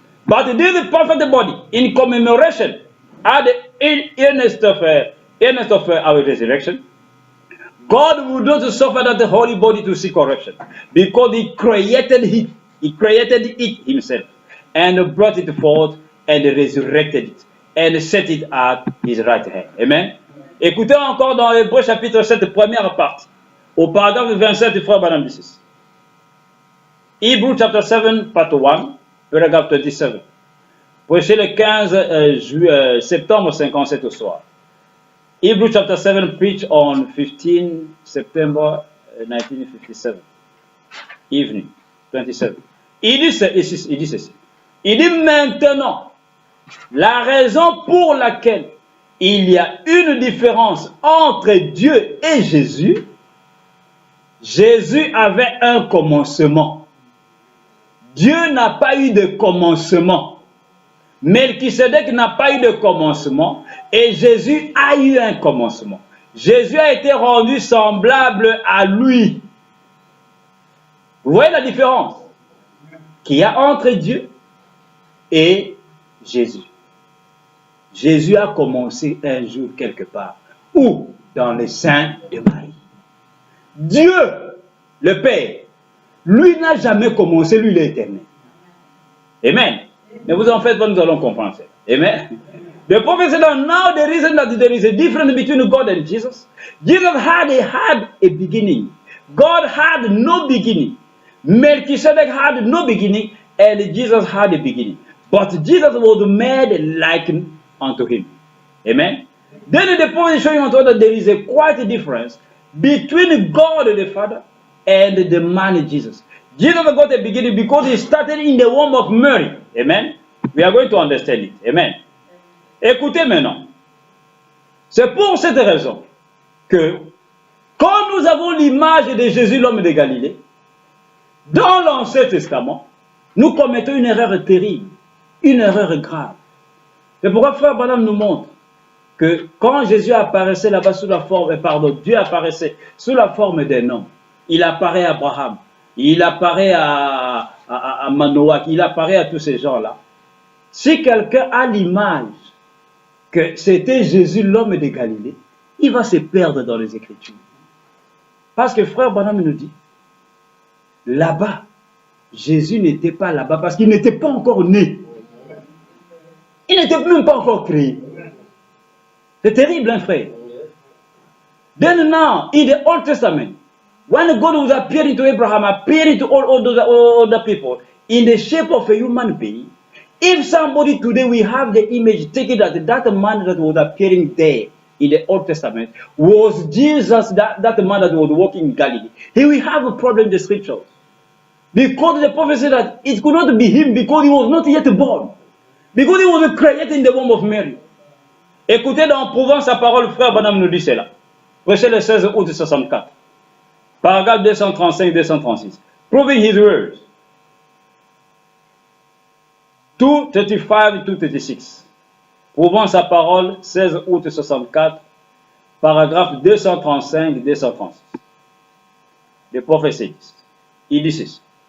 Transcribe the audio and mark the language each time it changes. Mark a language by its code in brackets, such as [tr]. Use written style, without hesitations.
[en] But this perfect body, in commemoration at the earnest of our resurrection, God would not suffer that the holy body to see corruption, because he created it himself, and brought it forth, and resurrected it, and set it at his right hand. Amen. [fr] Écoutez encore dans Hébreux chapitre 7, première partie, au paragraphe 27, frère Branham dit ceci. [en] Hebrew chapter 7, part 1, paragraphe 27. [fr] Prêché le 15 septembre 57 au soir. [en] Hebrew chapter 7 preached on 15 September 1957. [fr] Evening, 27. Il dit ceci. Il dit maintenant, la raison pour laquelle il y a une différence entre Dieu et Jésus, Jésus avait un commencement. Dieu n'a pas eu de commencement. Melchisedec n'a pas eu de commencement et Jésus a eu un commencement. Jésus a été rendu semblable à lui. Vous voyez la différence qu'il y a entre Dieu et Jésus. Jésus a commencé un jour quelque part. Où? Dans le sein de Marie. Dieu, le Père, lui n'a jamais commencé, lui l'éternel. Amen. Ne vous en faites pas, nous allons comprendre ça. Amen. [en] The prophet said that now the reason that there is a difference between God and Jesus, Jesus had a beginning. God had no beginning. Melchizedek had no beginning, and Jesus had a beginning. But Jesus was made like unto him. Amen. Then the prophet is showing that there is a quite a difference between God the Father and the man Jesus. Jesus got a beginning because he started in the womb of Mary. Amen. We are going to understand it. [fr] Amen. Écoutez maintenant. C'est pour cette raison que quand nous avons l'image de Jésus, l'homme de Galilée, dans l'Ancien Testament, nous commettons une erreur terrible, une erreur grave. C'est pourquoi Frère Branham nous montre que quand Jésus apparaissait là-bas sous la forme, Dieu apparaissait sous la forme d'un homme. Il apparaît à Abraham, il apparaît à Manoach, il apparaît à tous ces gens-là. Si quelqu'un a l'image que c'était Jésus, l'homme de Galilée, il va se perdre dans les Écritures. Parce que Frère Branham nous dit, là-bas, Jésus n'était pas là-bas parce qu'il n'était pas encore né. Il n'était même pas encore créé. C'est terrible, hein, frère. [en] Then now, in the Old Testament, when God was appearing to Abraham, appearing to all those other people, in the shape of a human being, if somebody today we have the image taken that man that was appearing there in the Old Testament was Jesus, that man that was walking in Galilee, he will have a problem in the scriptures. Because the prophet said that it could not be him because he was not yet born. Because he was created in the womb of Mary. [fr] Écoutez, dans Prouvant sa parole, Frère Branham nous dit cela. Prêché le 16 août 64. Paragraphe 235-236. [en] Proving his words. [fr] 235-236. Prouvant sa parole, 16 août 64. Paragraphe 235-236. Le prophétiste. Il dit ceci.